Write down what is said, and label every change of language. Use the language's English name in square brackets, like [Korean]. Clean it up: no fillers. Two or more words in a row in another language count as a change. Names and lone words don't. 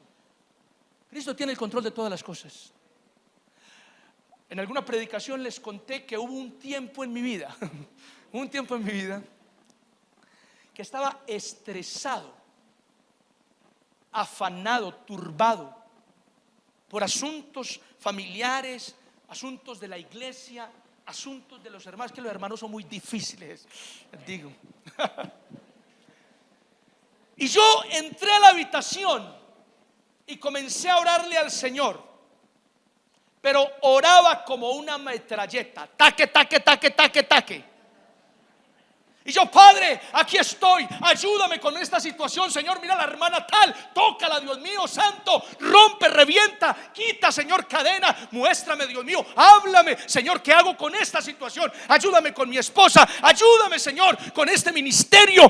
[Spanish] Cristo tiene el control de todas las cosas. En alguna predicación les conté que hubo un tiempo en mi vida, que estaba estresado, afanado, turbado por asuntos familiares, asuntos de la iglesia, asuntos de los hermanos, que los hermanos son muy difíciles, digo. Y yo entré a la habitación y comencé a orarle al Señor, pero oraba como una metralleta, taque, taque, taque, taque, taque. Y yo, Padre, aquí estoy, ayúdame con esta situación, Señor. Mira la hermana tal, tócala, Dios mío santo, rompe, revienta, quita, Señor, cadena, muéstrame, Dios mío, háblame, Señor, ¿qué hago con esta situación? Ayúdame con mi esposa, ayúdame, Señor, con este ministerio.